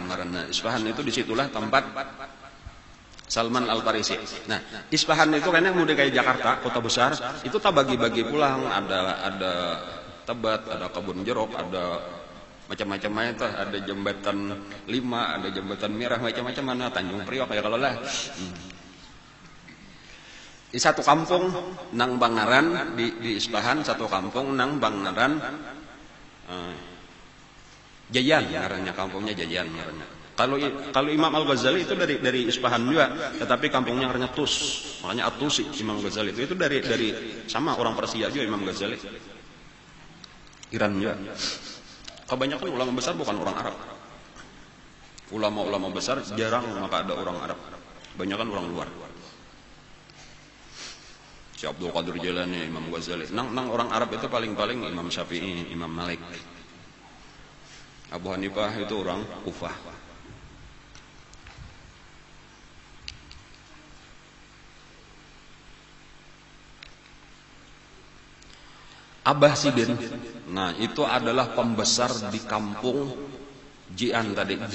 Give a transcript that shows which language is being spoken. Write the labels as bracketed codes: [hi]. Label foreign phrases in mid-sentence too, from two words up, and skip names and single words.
[id] Karena Isfahan itu disitulah tempat Salman Al-Farisi. Nah, Isfahan itu kan yang mudah kayak Jakarta, kota besar, itu tak bagi-bagi pulang, ada Tebet, ada Kebun Jeruk, ada macam-macam itu, ada jembatan 5, ada jembatan Merah, macam-macam mana Tanjung Priok ya kalau lah. [bjn] Di satu kampung nang Bangaran di Isfahan, satu kampung nang Bangaran Jayan, ngarannya kampungnya Jayan ngarannya. [id] Kalau Imam Al-Ghazali itu dari Isfahan juga, tetapi kampungnya ngarannya Tus. Makanya At-Tusi Imam Ghazali itu dari sama orang Persia juga Imam Ghazali. Iran juga. Kebanyakan ulama besar bukan orang Arab. Ulama-ulama besar jarang maka ada orang Arab. Kebanyakan orang luar. Si Abdul Qadir Jailani, Imam Ghazali. Nang orang Arab itu paling-paling Imam Syafi'i, Imam Malik. Abu Hanifah itu orang Kufah. Abah Sidin, nah itu adalah pembesar di kampung Jian tadi.